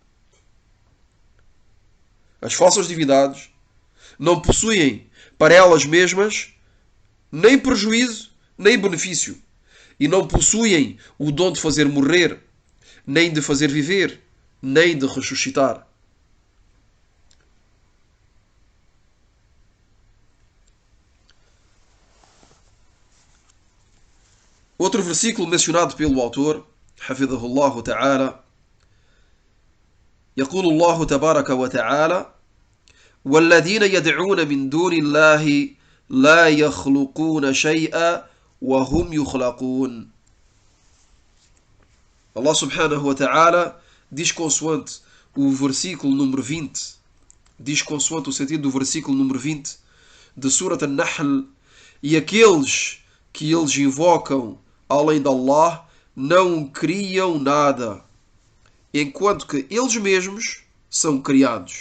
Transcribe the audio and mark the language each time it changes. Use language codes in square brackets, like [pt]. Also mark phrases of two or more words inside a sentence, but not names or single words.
[pt] As falsas divindades não possuem para elas mesmas nem prejuízo nem benefício e não possuem o dom de fazer morrer, nem de fazer viver, nem de ressuscitar. Outro versículo mencionado pelo autor, [ar] حفظه الله تعالى, يقول الله تبارك وتعالى والذين يدعون من دون الله لا يخلقون شيئا وهم يخلقون. الله سبحانه وتعالى [pt] diz, consoante o versículo número 20 diz consoante o sentido do versículo número 20 de Surat An-Nahl: e aqueles que eles invocam além de Allah não criam nada, enquanto que eles mesmos são criados.